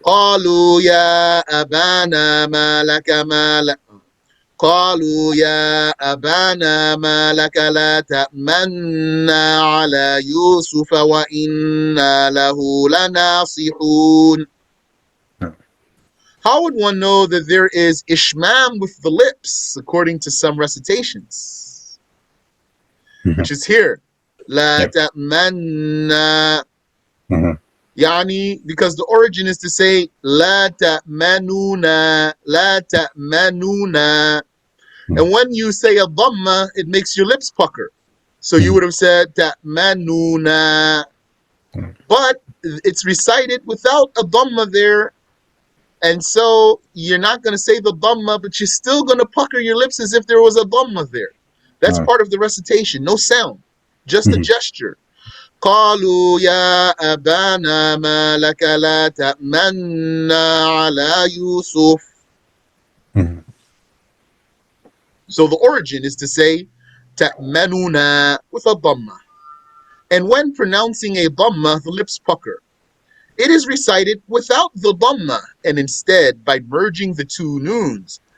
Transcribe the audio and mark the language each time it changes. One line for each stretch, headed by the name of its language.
Arabic: قالوا يا أبانا ما لك ما لا قالوا يا أبانا ما لك لا تأمنا على يوسف وإنا له لناصحون.
English: No. How would one know that there is ishmam with the lips, according to some recitations? Mhm. Which is here. لا Yep.
Arabic: تأمنا. Mhm.
English: Yani, because the origin is to say,
Arabic: La ta'manuna, La ta'manuna.
English: And when you say a dhamma, it makes your lips pucker. So you would have said ta'manuna. But it's recited without a dhamma there. And so you're not going to say the dhamma, but you're still going to pucker your lips as if there was a dhamma there. That's part of the recitation. No sound, just a gesture.
Arabic: قالوا يا أبانا ما لك لا تأمنا على يوسف.
English: So the origin is to say تأمنuna with a dhamma. And when pronouncing a dhamma, the lips pucker. It is recited without the dhamma and instead by merging the two noons.